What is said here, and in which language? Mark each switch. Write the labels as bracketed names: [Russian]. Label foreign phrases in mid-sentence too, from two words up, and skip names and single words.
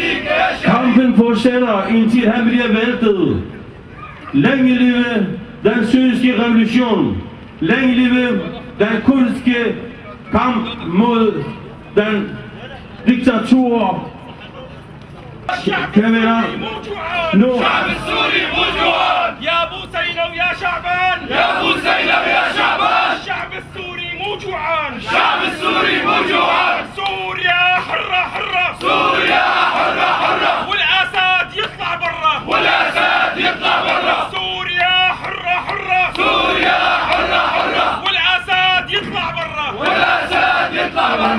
[Danish] Kampen fortsætter indtil han bliver væltet. Længe leve den syriske revolution. Længe leve den kurdiske kamp mod den diktatur. كاميرا نو [Arabic] الشعب السوري موجوعان يا ابو زينب يا شعبان يا ابو زينب يا شعبان الشعب السوري موجوعان الشعب السوري موجوعان سوريا حرة حرة سوريا حرة حرة والاسد يطلع برا والاسد يطلع برا سوريا حرة حرة سوريا حرة حرة والاسد يطلع برا والاسد يطلع برا.